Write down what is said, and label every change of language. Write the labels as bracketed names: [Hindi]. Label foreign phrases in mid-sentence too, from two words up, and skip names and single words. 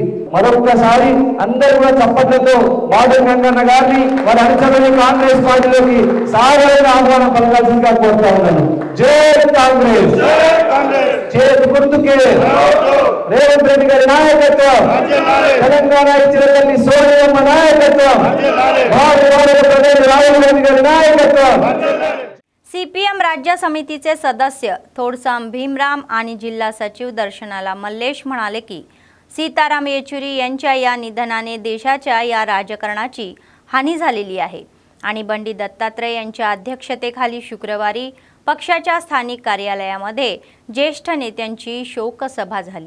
[Telugu] మరొకసారి అందరూ కూడా చప్పట్లతో బాదన్ గంగన్న గారిని వారి అనుచరులను కాంగ్రెస్ పార్టీలోకి సాగరైన ఆహ్వానం పలకాల్సిందిగా కోరుతా ఉన్నాను। జై కాంగ్రెస్, చేతి గుర్తుకే రేవంత్ రెడ్డి గారి నాయకత్వం, తెలంగాణ ఇచ్చిన తల్లి సోనియమ్మ నాయకత్వం, రాహుల్ గాంధీ గారి నాయకత్వం। [Marathi] सीपीएम राज्य समितीचे सदस्य थोडसाम भीमराम आणि जिल्हा सचिव दर्शनाला मल्लेश म्हणाले की सीताराम येचुरी यांच्या या निधनाने देशाच्या या राजकारणाची हानी झालेली आहे आणि बंडी दत्तात्रय यांच्या अध्यक्षतेखाली शुक्रवारी पक्षाच्या स्थानिक कार्यालयामध्ये ज्येष्ठ नेत्यांची शोकसभा झाली।